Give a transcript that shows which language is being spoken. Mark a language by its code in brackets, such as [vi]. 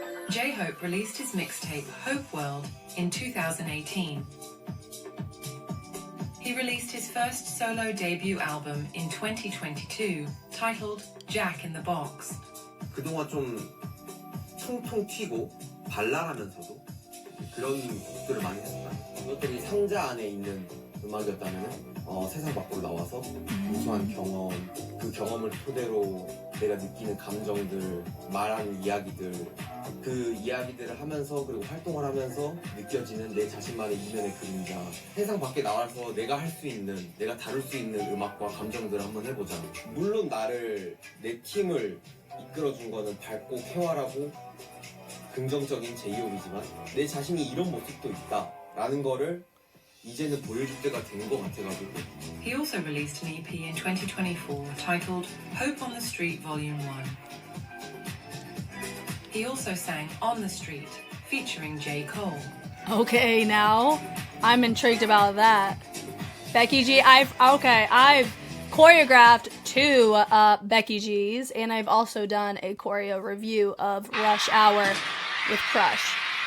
[en] JHOPE released his mixtape Hope World in 2018. He released his first solo debut album in 2022, titled Jack in the Box. [ko] 그동안 좀 통통 튀고 발랄하면서도 그런 곡들을 많이 했다. 이것들이 상자 안에 있는 음악이었다면 세상 밖으로 나와서 우수한 경험, 그 경험을 토대로 내가 느끼는 감정들, 말하는 이야기들, 그 이야기들을 하면서 그리고 활동을 하면서 느껴지는 내 자신만의 이면의 그림자. 세상 밖에 나와서 내가 할 수 있는, 내가 다룰 수 있는 음악과 감정들을 한번 해보자. 물론 나를, 내 팀을 이끌어준 거는 밝고 쾌활하고 긍정적인 제이홉이지만 내 자신이 이런 모습도 있다라는 거를 이제는 보여줄 때가 된 것 같아가지고. [en] He also released an EP in 2024 titled Hope on the Street Volume 1. He also sang On the Street, featuring J. Cole. Okay, now I'm intrigued about that. Becky G, I've choreographed 2 Becky G's, and I've also done a choreo review of Rush Hour with Crush.